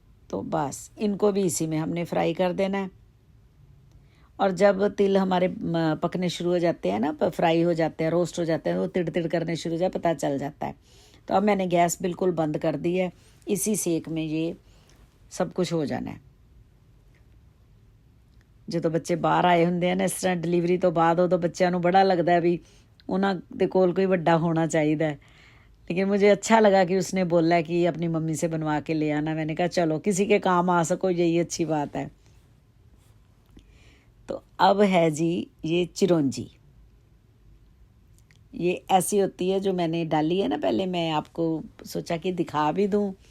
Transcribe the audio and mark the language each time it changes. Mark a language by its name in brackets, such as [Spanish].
[Hindi] तो बस इनको भी इसी में हमने फ्राई कर देना है। और जब तिल हमारे पकने शुरू हो जाते हैं ना, फ्राई हो जाते हैं, रोस्ट हो जाते हैं, वो तिड़ तिड़ करने शुरू हो जाए, पता चल जाता है। तो अब मैंने गैस बिल्कुल बंद कर दी है, इसी सेक में ये सब कुछ हो जाना है। [Punjabi] ਜਦੋਂ ਬੱਚੇ ਬਾਹਰ ਆਏ ਹੁੰਦੇ ਆ ਨਾ, ਇਸ ਤਰ੍ਹਾਂ ਡਿਲੀਵਰੀ ਤੋਂ ਬਾਅਦ, ਉਦੋਂ ਬੱਚਿਆਂ ਨੂੰ ਬੜਾ ਲੱਗਦਾ ਵੀ ਉਹਨਾਂ ਦੇ ਕੋਲ ਕੋਈ ਵੱਡਾ ਹੋਣਾ ਚਾਹੀਦਾ है। [Hindi] लेकिन मुझे अच्छा लगा कि उसने बोला कि अपनी मम्मी से बनवा के ले आना। मैंने कहा चलो किसी के काम आ सको, यही अच्छी बात है। तो अब है जी ये चिरौंजी। ये ऐसी होती है जो मैंने डाली है ना, पहले मैं आपको सोचा कि दिखा भी दूं।